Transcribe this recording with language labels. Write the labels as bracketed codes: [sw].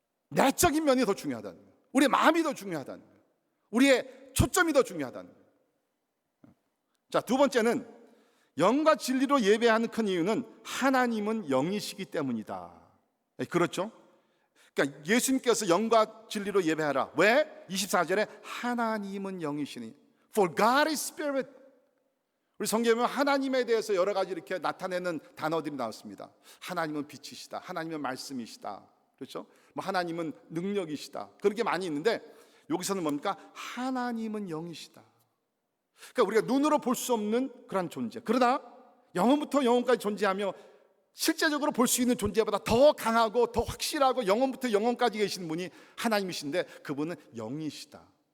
[ko] 내적인 면이 더 중요하다는 거예요. 우리의 마음이 더 중요하다는 거예요. 우리의 초점이 더 중요하다는 거예요. 자, 두 번째는 영과 진리로 예배하는 큰 이유는 하나님은 영이시기 때문이다. 그렇죠? 그러니까 예수님께서 영과 진리로 예배하라. 왜? 24절에 하나님은 영이시니 [en] For God is Spirit. [ko] 우리 성경에 보면 하나님에 대해서 여러 가지 이렇게 나타내는 단어들이 나왔습니다. 하나님은 빛이시다. 하나님은 말씀이시다. 그렇죠? 하나님은 능력이시다. 그렇게 많이 있는데 여기서는 뭡니까? 하나님은 영이시다. 그러니까 우리가 눈으로 볼 수 없는 그런 존재, 그러나 영원부터 영원까지 존재하며 실제적으로 볼 수 있는 존재보다 더 강하고 더 확실하고 영원부터 영원까지 계신 분이 하나님이신데, 그분은 영이시다.